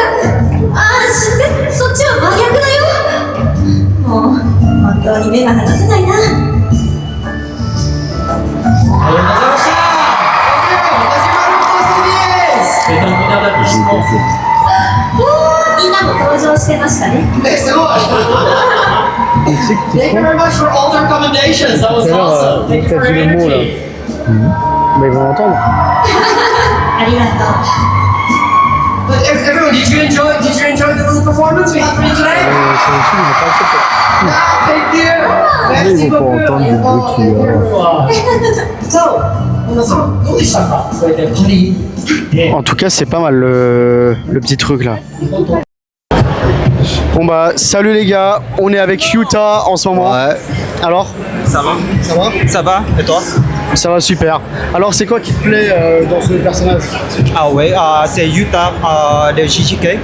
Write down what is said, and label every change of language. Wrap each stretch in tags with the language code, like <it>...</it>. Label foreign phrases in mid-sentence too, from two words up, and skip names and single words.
<ja>ああ、しずく、そっちは真逆だよ。もう本当に目が離せないな。みんなも登場してましたね。</ja> <en>すごい Thank you very much for all the recommendations. That was awesome. Thank you for your energy.</en> <fr>Mais ils vont l'entendre.</fr> <ja>ありがとう。</ja> <en>But everyone, did you enjoy the little performance we had for you today? Thank you.</en> <fr>Merci beaucoup.</fr> <en>So,</en> <ja>皆さんどうでしたか？それでパリで。</ja> <fr>En tout cas, c'est pas mal le petit truc là. Bon bah, salut les gars, on est avec Yuta en ce moment. Ouais. Alors, Ça va. Ça va. Et toi? ça va super. Alors, c'est quoi qui te plaît dans ce personnage? Ah oui, c'est Yuta de JJK.</fr>